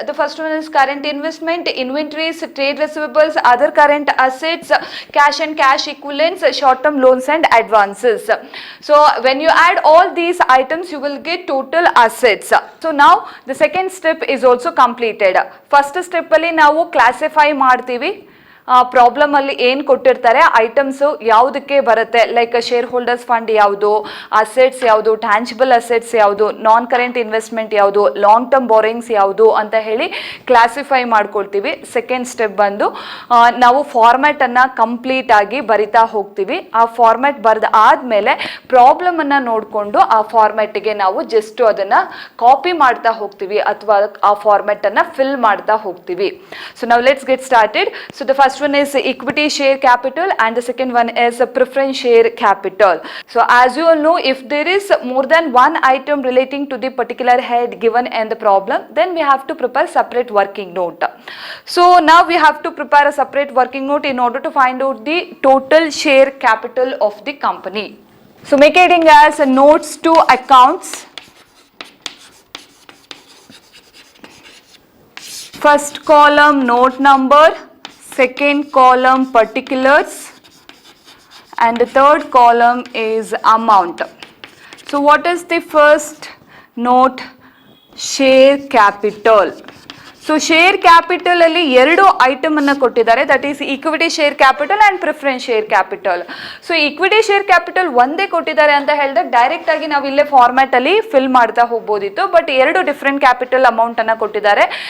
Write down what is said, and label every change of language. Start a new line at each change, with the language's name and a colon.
English: The first one is current investment, inventories, trade receivables, other current assets, cash and cash equivalents, short-term loans and advances. So when you add all these items, you will get total assets. So now the second step is also completed. First step
Kannada: alli ನಾವು classify ಮಾಡ್ತೀವಿ. Problem ಅಲ್ಲಿ ಏನು ಕೊಟ್ಟಿರ್ತಾರೆ items ಯಾವುದಕ್ಕೆ ಬರುತ್ತೆ, like share holders fund ಯಾವುದು, assets ಯಾವುದು, tangible assets ಯಾವುದು, ನಾನ್ ಕರೆಂಟ್ ಇನ್ವೆಸ್ಟ್ಮೆಂಟ್ ಯಾವುದು, ಲಾಂಗ್ ಟರ್ಮ್ ಬಾರೋಯಿಂಗ್ಸ್ ಯಾವುದು ಅಂತ ಹೇಳಿ ಕ್ಲಾಸಿಫೈ ಮಾಡ್ಕೊಳ್ತೀವಿ. ಸೆಕೆಂಡ್ ಸ್ಟೆಪ್ ಬಂದು ನಾವು ಫಾರ್ಮ್ಯಾಟ್ ಅನ್ನ ಕಂಪ್ಲೀಟ್ ಆಗಿ ಬರಿತಾ ಹೋಗ್ತೀವಿ. ಆ ಫಾರ್ಮ್ಯಾಟ್ ಬರೆದ ಆದ್ಮೇಲೆ ಪ್ರಾಬ್ಲಮ್ ಅನ್ನ ನೋಡಿಕೊಂಡು ಆ ಫಾರ್ಮ್ಯಾಟ್ಗೆ ನಾವು ಜಸ್ಟ್ ಅದನ್ನ ಕಾಪಿ ಮಾಡ್ತಾ ಹೋಗ್ತೀವಿ ಅಥವಾ ಆ ಫಾರ್ಮ್ಯಾಟ್ ಅನ್ನ ಫಿಲ್ ಮಾಡ್ತಾ ಹೋಗ್ತೀವಿ.
English: So ನಾವು let's get started. So the first one is equity share capital and the second one is preference share capital. So as you all know, if there is more than one item relating to the particular head given in the problem, then we have to prepare separate working note. So now we have to prepare a separate working note in order to find out the total share capital of the company. So make heading as notes to accounts. First column note number, second column particulars and the third column is amount. So what is the first note? Share capital. So share capital
Kannada: ಅಲ್ಲಿ ಎರಡು item ಅನ್ನ ಕೊಟ್ಟಿದ್ದಾರೆ,
English: That is equity share capital and preference share capital.
Kannada: So equity share capital ಒಂದೇ ಕೊಟ್ಟಿದ್ದಾರೆ ಅಂತ ಹೇಳಿದಾಗ direct ಆಗಿ ನಾವು ಇಲ್ಲೇ ಫಾರ್ಮ್ಯಾಟ್ ಅಲ್ಲಿ ಫಿಲ್ ಮಾಡ್ತಾ ಹೋಗ್ಬೋದಿತ್ತು, ಬಟ್ ಎರಡು ಡಿಫ್ರೆಂಟ್ ಕ್ಯಾಪಿಟಲ್ ಅಮೌಂಟ್ ಅನ್ನ ಕೊಟ್ಟಿದ್ದಾರೆ.